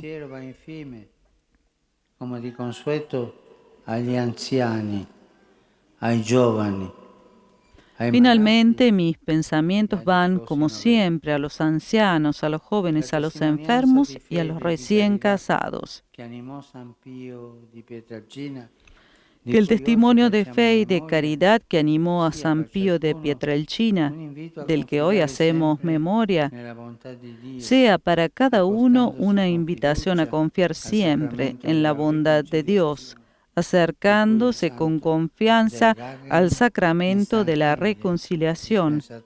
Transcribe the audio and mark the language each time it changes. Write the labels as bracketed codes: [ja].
[it] pensiero va infine, come di consueto, agli anziani, ai giovani, ai [es] Finalmente, mis pensamientos van, como siempre, a los ancianos, a los jóvenes, a los enfermos y a los recién casados. [it] che animò San Pio di Pietrelcina. [es] Que el testimonio de fe y de caridad que animó a San Pío de Pietrelcina, del que hoy hacemos memoria, sea para cada uno una invitación a confiar siempre en la bondad de Dios, acercándose con confianza al sacramento de la reconciliación,